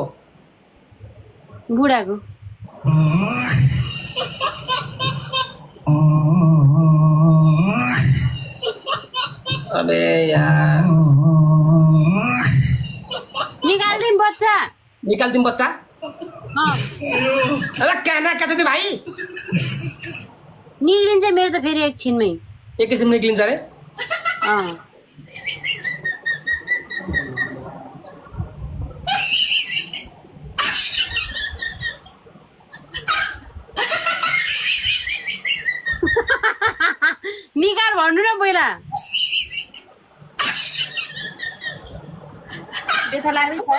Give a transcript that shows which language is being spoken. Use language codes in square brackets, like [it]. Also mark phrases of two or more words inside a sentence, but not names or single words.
[ne] बुढाको। [hi] अबे यार [ne] निकाल्दिम बच्चा। निकाल्दिम बच्चा? [hi] अरे कहना क्या चाहते भाई? [ne] निक्लिन्छ मेरो त फेरि एकछिनमै एकैछिन निक्लिन्छ अरे अँ निकाल भन्नु न पहिला बेथा लाग्दैछ है